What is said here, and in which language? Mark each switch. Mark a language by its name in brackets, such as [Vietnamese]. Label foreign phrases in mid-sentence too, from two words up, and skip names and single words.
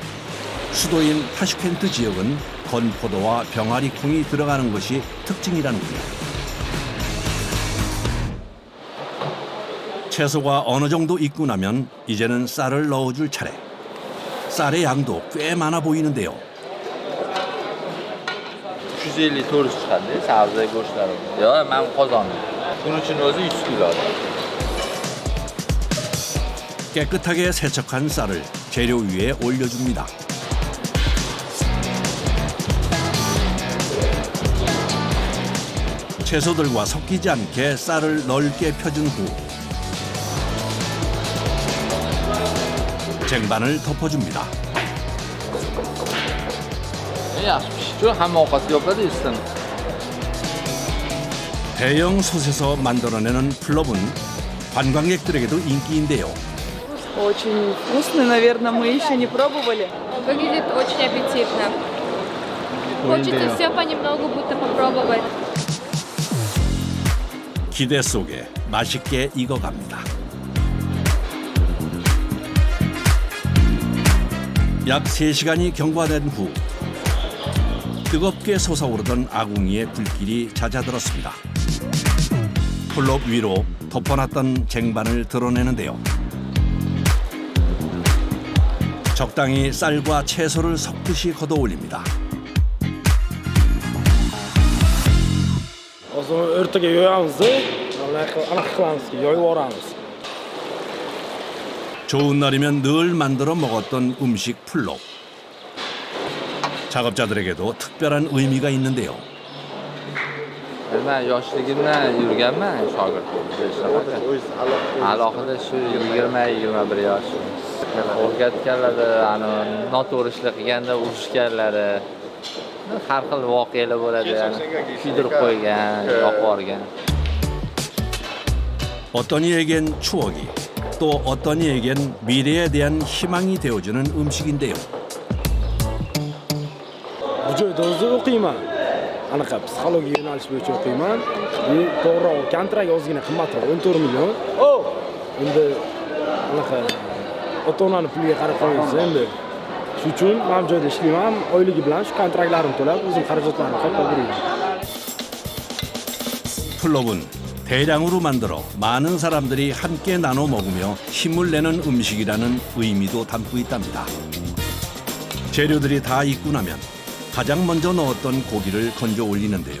[Korean] 수도인 타슈켄트 지역은 건포도와 병아리 콩이 들어가는 것이 특징이라는군요. 채소가 어느 정도 익고 나면 이제는 쌀을 넣어줄 차례. 쌀의 양도 꽤 많아 보이는데요. [Uzbek] 350-400 chiqadi, sabzi go'shtlari. Yo'q, men qozonda. Buning uchun o'zi 100 kg. [Korean] 깨끗하게 세척한 쌀을 재료 위에 올려줍니다. 채소들과 섞이지 않게 쌀을 넓게 펴준 후 쟁반을 덮어줍니다. [Uzbek] yaxshi pishibdi. Hamma ovqatga yopadi ustidan. [Korean] 대형 솥에서 만들어내는 플럽은 관광객들에게도 인기인데요. [Russian] Очень вкусно, наверное, мы еще не пробовали. Выглядит очень аппетитно. Хочется все понемногу будто попробовать. [Korean] 기대 속에 맛있게 익어갑니다. 약 3시간이 경과된 후 뜨겁게 솟아오르던 아궁이의 불길이 잦아들었습니다. 플럽 위로 덮어놨던 쟁반을 드러내는데요. 적당히 쌀과 채소를 섞듯이 걷어올립니다. [Uzbek] o'rtaga yoyamiz, anaqa qilamiz, yoyib yuboramiz. [Korean] 좋은 날이면 늘 만들어 먹었던 음식 플럽. 작업자들에게도 특별한 의미가 있는데요. [Uzbek] Men yoshligimdan yurganman shogird bo'lishda. Alohida shu 20-21 yosh. O'rgatganlari, noto'g'ri ishlar qilganda urishganlari, har xil voqealar bo'ladi, kuydirib qo'ygan, yoqib yuborgan. [Korean] 어떤 이에겐 추억이, 또 어떤 이에겐 미래에 대한 희망이 되어주는 음식인데요. [Uzbek] Bu joyda o'zi o'qiyman. Anaqa psixologiya yo'nalish bo'yicha o'qiyman. To'g'ri, kontrakt ozgina qimmatroq, 14 million. Endi anaqa ota-onani puliga qarab qo'yamiz endi. Shuning uchun men bu joyda ishlayman, oyligi bilan shu kontraktlarimni to'lab, o'zim xarajatlarimni qoplayman. [Korean] 플럽은 대량으로 만들어 많은 사람들이 함께 나눠 먹으며 힘을 내는 음식이라는 의미도 담고 있답니다. 재료들이 다 익고 나면 가장 먼저 넣었던 고기를 건져 올리는데요.